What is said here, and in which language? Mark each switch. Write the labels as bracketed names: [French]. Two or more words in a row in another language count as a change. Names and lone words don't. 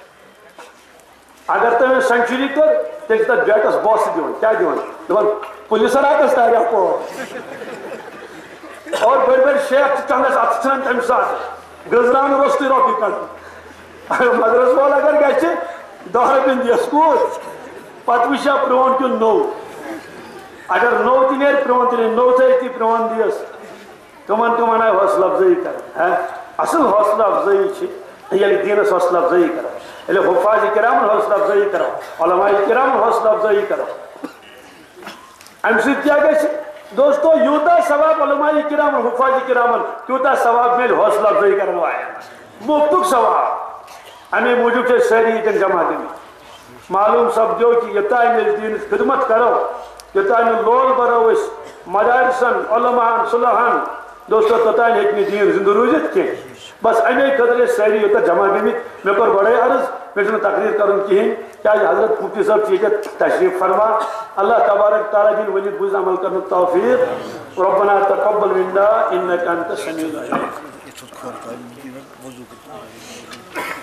[Kashmiri] اگر تٔمۍ سینچری کٔر تیٚلہِ چھِ تتھ بیٹس بوسہٕ دِوان کیٛاہ دِوان دپان پُلیٖسن راتس تاریا پور اور بٔڑۍ بٔڑۍ شیخ چھِ چندس اتھٕ ژھٕنان تمہِ ساتہٕ گٔنٛزراونہٕ روٚستُے رۄپیہِ کڑُن مدرس وول اگر گژھِ 10 رۄپیہِ دِیس کوٗت پتہٕ وٕچھِ ہا پرٛون کِنہٕ نوٚو اگر نوٚو تہِ نیرِ پرٛون تہِ نیرِ نوٚو تھٲیِتھ تہِ پرٛون دِیس کٕمن کٕمن آیہِ حوصلہٕ افضٲیی کران اصل حوصلہٕ افضٲیی چھِ ییٚلہِ دیٖنس حوصلہٕ افضٲیی کران [Urdu] حفاظ کرام حوصلہ افزائی کرو علماء کرام حوصلہ افزائی کرو [Kashmiri] ام سۭتۍ کیٛاہ گژھِ دوستو یوٗتاہ ثواب علماء کرام حفاظ کرامن تیوٗتاہ ثواب میلہِ حوصلہ افزائی کرن والٮ۪ن مفتُک ثواب امی موٗجوٗب چھِ أسۍ سٲری ییٚتٮ۪ن جمع گٔمٕتۍ معلوم سپدیو کہ یوٚتانۍ أسۍ دیٖنٕچ خدمت کرو یوٚتانۍ نہٕ لول برو أسۍ مدارسن علماہن صلحن دوستو توٚتانۍ ہیٚکہِ نہٕ دیٖن زندٕ روٗزِتھ کینٛہہ بس امی خٲطرٕ أسۍ سٲری یوٚتَتھ جمع گٔمٕتۍ مےٚ کوٚر گۄڈَے عرض مےٚ چھُنہٕ تقریٖر کَرُن کِہیٖنۍ کیٛازِ حضرت مفتی صٲب چھِ ییٚتٮ۪تھ تشریٖف فرما اللہ تبارک تعالیٰ دِنۍ ؤنِتھ بوٗزۍ عمل کرنُک توفیٖق [Arabic] ربنا تقبل منا انك انت السميع العليم